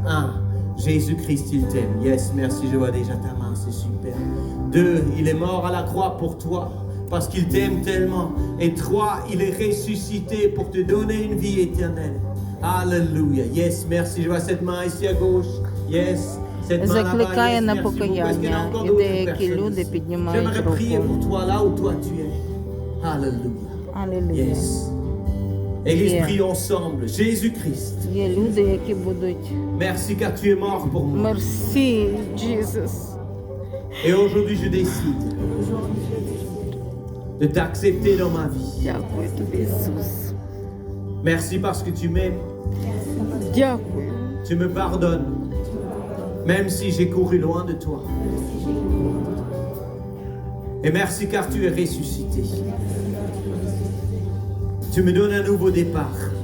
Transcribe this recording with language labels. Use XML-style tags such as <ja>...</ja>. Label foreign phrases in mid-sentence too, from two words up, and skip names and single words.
<fr>1. Jésus-Christ, il t'aime. Yes, merci, je vois déjà ta main, c'est super. 2. Il est mort à la croix pour toi parce qu'il t'aime tellement. Et 3. Il est ressuscité pour te donner une vie éternelle. Alléluia. Yes, merci, je vois cette main ici à gauche. Yes.</fr> <uk>Закликає на покаяння, і деякі люди піднімають</uk> <fr>J'aimerais prier</fr> <uk>руку.</uk> <fr>pour toi là où toi tu es. Alléluia.</fr> <uk>Алілуя.</uk> <fr>Yes. Église, prions ensemble. Jésus-Christ.</fr> <uk>Є люди, які будуть</uk> <fr>Merci car tu es mort pour moi.</fr> <uk>мерсі, Джізус.</uk> <fr>Et aujourd'hui je décide de t'accepter dans ma vie.</fr> <uk>Дякую тобі, Ісус.</uk> <fr>Merci parce que tu m'aimes.</fr> <uk>Дякую.</uk> <fr>Tu me pardonnes. Même si j'ai couru loin de toi. Et merci car tu es ressuscité. Tu me donnes un nouveau départ.</fr>